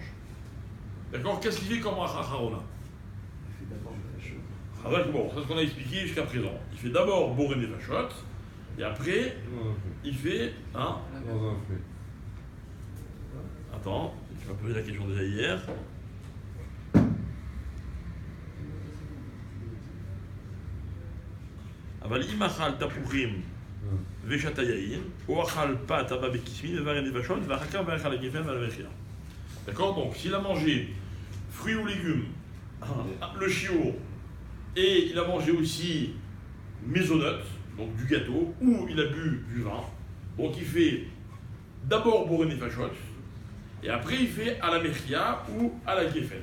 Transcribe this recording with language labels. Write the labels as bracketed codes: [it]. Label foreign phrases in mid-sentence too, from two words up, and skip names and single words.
[fr] D'accord? Qu'est-ce qu'il fait comme Harona? Bon, c'est ce qu'on a expliqué jusqu'à présent. Il fait d'abord Boré Nefashot, et après, il fait. Hein? Attends, tu m'as posé la question déjà hier. [he] אבל אם אכל תפוחים ושתה יין, או אכל פת הבא בקיסמין, ובר נפשות, ואחר כך ואכל הגפן ועל המחיה. [fr] D'accord? Donc, s'il a mangé fruits ou légumes, le chiour, et il a mangé aussi maisonnette, donc du gâteau, ou il a bu du vin, donc il fait d'abord Boré Nefashot, et après il fait à la mechia ou à la geffen.